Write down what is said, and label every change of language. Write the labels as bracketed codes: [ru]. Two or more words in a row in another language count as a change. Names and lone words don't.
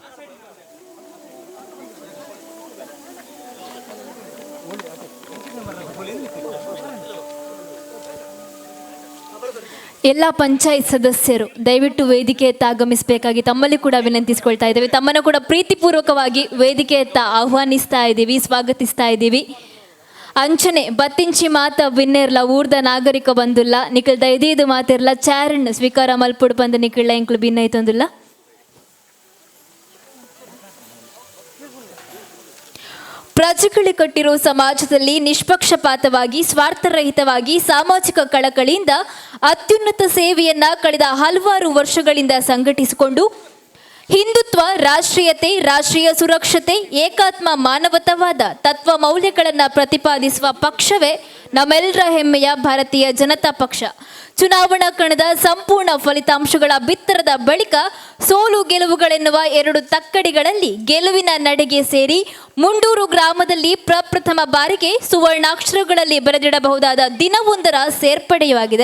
[kn] ಎಲ್ಲ ಪಂಚಾಯತ್ ಸದಸ್ಯರು ದಯವಿಟ್ಟು ವೇದಿಕೆಯತ್ತ ಆಗಮಿಸಬೇಕಾಗಿ ತಮ್ಮಲ್ಲಿ ಕೂಡ ವಿನಂತಿಸಿಕೊಳ್ತಾ ಇದ್ದೇವೆ. ತಮ್ಮನ್ನು ಕೂಡ ಪ್ರೀತಿಪೂರ್ವಕವಾಗಿ ವೇದಿಕೆಯತ್ತ ಆಹ್ವಾನಿಸ್ತಾ ಇದ್ದೀವಿ, ಸ್ವಾಗತಿಸ್ತಾ ಇದ್ದೀವಿ. [tcy] ಅಂಚನೆ ಬತ್ತಿಂಚಿ ಮಾತ ಬಿನ್ನೆರ್ಲ ಊರ್ದ ನಾಗರಿಕ ಬಂದುಲ್ಲ ನಿಖಲ್ ದೈದೀದು ಮಾತಿರ್ಲ ಚಾರಣ್ ಸ್ವೀಕಾರ ಮಲ್ಪುಡು ಬಂದ ನಿಖಿಳ ಎಂಕ್ಲು ಭಿನ್ನ ಐತೊಂದಿಲ್ಲ. [kn] ಪ್ರಜೆಗಳು ಕಟ್ಟಿರೋ ಸಮಾಜದಲ್ಲಿ ನಿಷ್ಪಕ್ಷಪಾತವಾಗಿ ಸ್ವಾರ್ಥರಹಿತವಾಗಿ ಸಾಮಾಜಿಕ ಕಳಕಳಿಯಿಂದ ಅತ್ಯುನ್ನತ ಸೇವೆಯನ್ನ ಕಳೆದ ಹಲವಾರು ವರ್ಷಗಳಿಂದ ಸಂಘಟಿಸಿಕೊಂಡು ಹಿಂದುತ್ವ, ರಾಷ್ಟ್ರೀಯತೆ, ರಾಷ್ಟ್ರೀಯ ಸುರಕ್ಷತೆ, ಏಕಾತ್ಮ ಮಾನವತಾವಾದ ತತ್ವ ಮೌಲ್ಯಗಳನ್ನು ಪ್ರತಿಪಾದಿಸುವ ಪಕ್ಷವೇ ನಮ್ಮೆಲ್ಲರ ಹೆಮ್ಮೆಯ ಭಾರತೀಯ ಜನತಾ ಪಕ್ಷ ಚುನಾವಣಾ ಕಣದ ಸಂಪೂರ್ಣ ಫಲಿತಾಂಶಗಳ ಬಿತ್ತರದ ಬಳಿಕ ಸೋಲು ಗೆಲುವುಗಳೆನ್ನುವ ಎರಡು ತಕ್ಕಡಿಗಳಲ್ಲಿ ಗೆಲುವಿನ ನಡೆಗೆ ಸೇರಿ ಮುಂಡೂರು ಗ್ರಾಮದಲ್ಲಿ ಪ್ರಪ್ರಥಮ ಬಾರಿಗೆ ಸುವರ್ಣಾಕ್ಷರಗಳಲ್ಲಿ ಬರೆದಿಡಬಹುದಾದ ದಿನವೊಂದರ ಸೇರ್ಪಡೆಯಾಗಿದೆ.